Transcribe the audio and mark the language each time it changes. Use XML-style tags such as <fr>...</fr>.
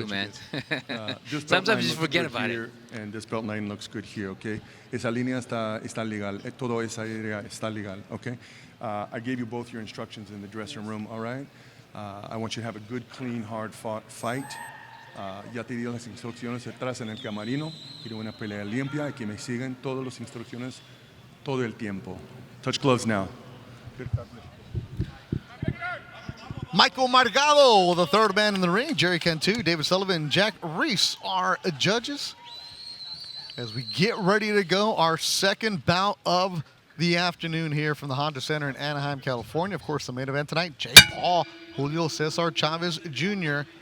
<en>right, man. Sometimes you just forget about it. And this belt line looks good here, okay?</en> <es>Esa línea está legal. Todo esa área está legal, okay?</es> <en>I gave you both your instructions in the dressing room, all right? I want you to have a good, clean, hard-fought fight.</en> <es>Ya te di las instrucciones atrás en el camarino. Quiero una pelea limpia y que me sigan todas las instrucciones todo el tiempo.</es> <en>Touch gloves now. Michael Margado, the third man in the ring. Jerry Cantu, David Sullivan, Jack Reese are judges. As we get ready to go, our second bout of the afternoon here from the Honda Center in Anaheim, California. Of course, the main event tonight, Jake Paul, Julio Cesar Chavez Jr.</en>